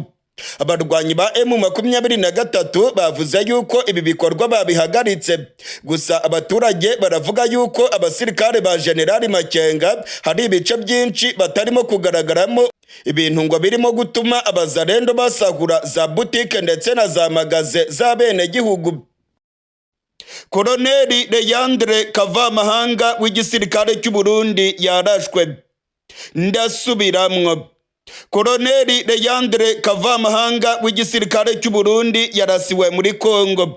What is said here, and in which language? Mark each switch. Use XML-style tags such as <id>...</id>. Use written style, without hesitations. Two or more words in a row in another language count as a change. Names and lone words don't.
<rw>Abarwanyi ba M23 bavuze yuko ibi bikorwa babihagaritse, gusa abaturage baravuga yuko abasirikare ba General Makenga hari ibice byinshi batarimo kugaragaramo, ibintu ngo birimo gutuma abazarendo basahura za butike ndetse na za magaze z'abene gihugu. Koloneli Leandre Kavamahanga w'igisirikare cy'u Burundi yarashwe.</rw> <rn>Ndasubiramwo.</rn> <rw>Koloneli Leandre Kavamahanga w'igisirikare cy'u Burundi yarasiwe muri Kongo.</rw>